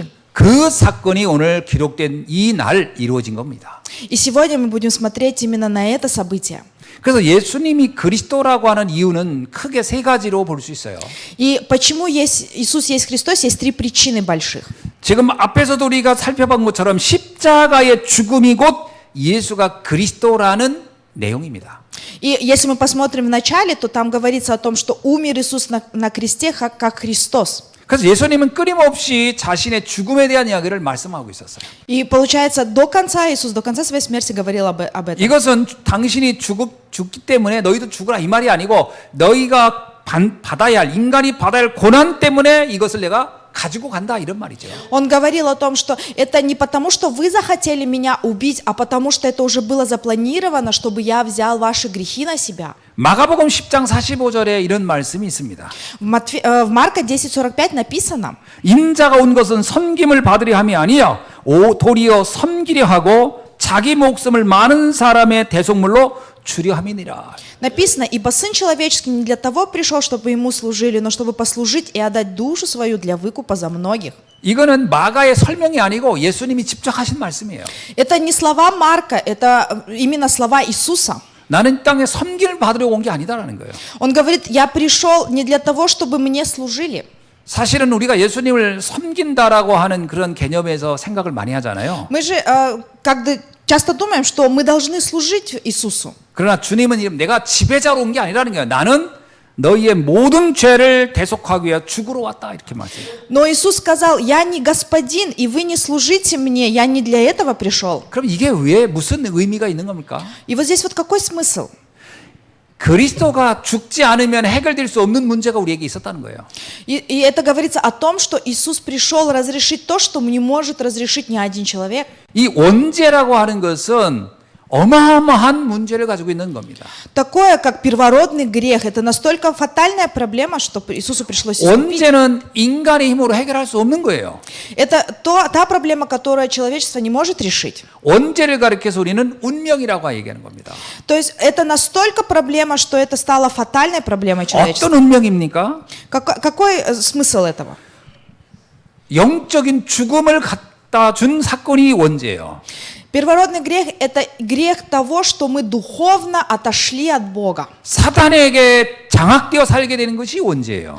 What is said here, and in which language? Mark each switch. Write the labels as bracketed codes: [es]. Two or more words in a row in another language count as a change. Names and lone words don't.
[ko] 그 사건이 오늘 기록된 이 날 이루어진 겁니다. [ru] И сегодня мы будем смотреть именно на это событие. [ko] 그래서 예수님이 그리스도라고 하는 이유는 크게 세 가지로 볼 수 있어요. [ru] И почему Иисус есть Христос, есть три причины больших. [ko] 지금 앞에서도 우리가 살펴본 것처럼 십자가의 죽음이 곧 예수가 그리스도라는 내용입니다. [ru] И если мы посмотрим в начале, то там говорится о том, что умер Иисус на кресте как Христос. [ko] 그래서 예수님은 끊임없이 자신의 죽음에 대한 이야기를 말씀하고 있었어요. [ru] И получается, Иисус до конца своей смерти говорил об этом. [ko] 이것은 당신이 죽기 때문에 너희도 죽으라 이 말이 아니고 너희가 받아야 할 인간이 받아야 할 고난 때문에 이것을 내가 가지고 간다 이런 말이죠. [ru] Он говорил о том, что это не потому, что вы захотели меня убить, а потому, что это уже было запланировано, чтобы я взял ваши грехи на себя. [ko] 마가복음 10장 45절에 이런 말씀이 있습니다. [ru] В Марка 10:45 написано: [ko] 인자가 온 것은 섬김을 받으려 함이 아니요 도리어 섬기려 하고 자기 목숨을 많은 사람의 대속물로 주려 함이니라. [ru] Написано, ибо Сын Человеческий не для того пришел, чтобы Ему служили, но чтобы послужить и отдать душу свою для выкупа за многих. [ko] 이거는 마가의 설명이 아니고 예수님이 직접 하신 말씀이에요. [ru] Это не слова Марка, это именно слова Иисуса. [ko] 나는 이 땅에 섬김을 받으러 온 게 아니다라는 거예요. [ru] Он говорит, я пришел не для того, чтобы мне служили. [ko] 사실은 우리가 예수님을 섬긴다라고 하는 그런 개념에서 생각을 많이 하잖아요. [ru] Мы же часто думаем, что мы должны служить Иисусу. [ko] 그러나 주님은 내가 지배자로 온 게 아니라는 거예요. 나는 너희의 모든 죄를 대속하기 위해 죽으러 왔다 이렇게 말씀해요. [ru] Но Иисус сказал, я не господин, и вы не служите мне, я не для этого пришел. [ko] 그럼 이게 왜 무슨 의미가 있는 겁니까? [ru] И вот здесь вот какой смысл? [ko] 그리스도가 죽지 않으면 해결될 수 없는 문제가 우리에게 있었다는 거예요. [ru] И это говорится о том, что Иисус пришел разрешить то, что не может разрешить ни один человек. [ko] 이 원죄라고 하는 것은 어마어마한 문제를 가지고 있는 겁니다. [ru] Такое, как первородный грех, это настолько фатальная проблема, что Иисусу пришлось искупить. [ko] 원죄는 인간의 힘으로 해결할 수 없는 거예요. [ru] Это та проблема, которую человечество не может решить. [ko] 원죄를 가리켜서 우리는 운명이라고 얘기하는 겁니다. [ru] То есть это настолько проблема, что это стало фатальной проблемой человечества. [ko] 어떤 운명입니까? [ru] Какой смысл этого? [ko] 영적인 죽음을 갖다 준 사건이 원죄예요. [ru] Первородный грех – это грех того, что мы духовно отошли от Бога. [ko] 사단에게 장악되어 살게 되는 것이 원죄예요.